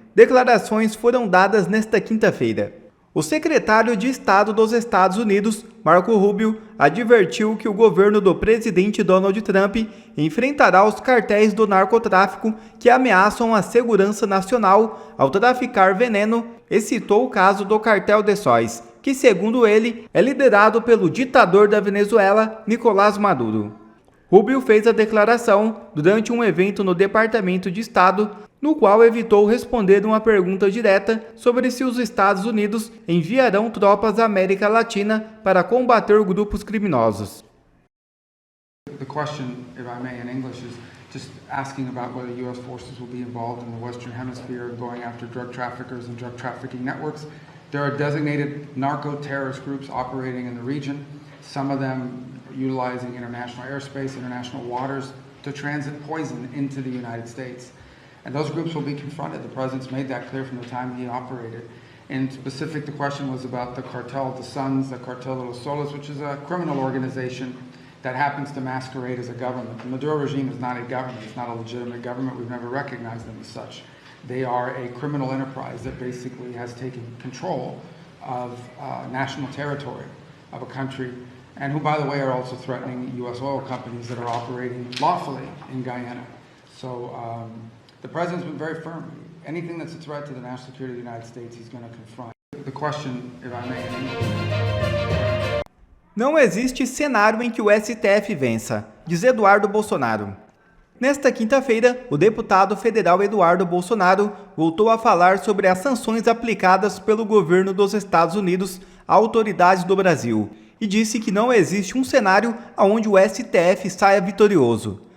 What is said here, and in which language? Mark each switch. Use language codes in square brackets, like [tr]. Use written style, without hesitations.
[pt] Declarações foram dadas nesta quinta-feira. O secretário de Estado dos Estados Unidos, Marco Rubio, advertiu que o governo do presidente Donald Trump enfrentará os cartéis do narcotráfico que ameaçam a segurança nacional ao traficar veneno e citou o caso do cartel de Sóis, que, segundo ele, é liderado pelo ditador da Venezuela, Nicolás Maduro. Rubio fez a declaração durante um evento no Departamento de Estado, no qual evitou responder uma pergunta direta sobre se os Estados Unidos enviarão tropas à América Latina para combater grupos criminosos. [en] The question, if I may, in English is just asking about whether U.S. forces will be involved in the Western Hemisphere going after drug traffickers and drug trafficking networks. There are designated narco-terrorist groups operating in the region, some of them utilizing international airspace, international waters to transit poison into the United States. And those groups will be confronted. The president's made that clear from the time he operated. In specific, the question was about the Cartel de Sons, the Cartel de los Soles, which is a criminal organization that happens to masquerade as a government. The Maduro regime is not a government. It's not a legitimate government. We've never recognized them as such. They are a criminal enterprise that basically has taken control of national territory of a country, and who, by the way, are also threatening U.S. oil companies that are operating lawfully in Guyana. So the president's been very firm. Anything that's a threat to the national security of the United States, he's going to confront. The question, if I may... [pt] Não existe cenário em que o STF vença, diz Eduardo Bolsonaro. Nesta quinta-feira, o deputado federal Eduardo Bolsonaro voltou a falar sobre as sanções aplicadas pelo governo dos Estados Unidos a autoridades do Brasil e disse que não existe um cenário onde o STF saia vitorioso.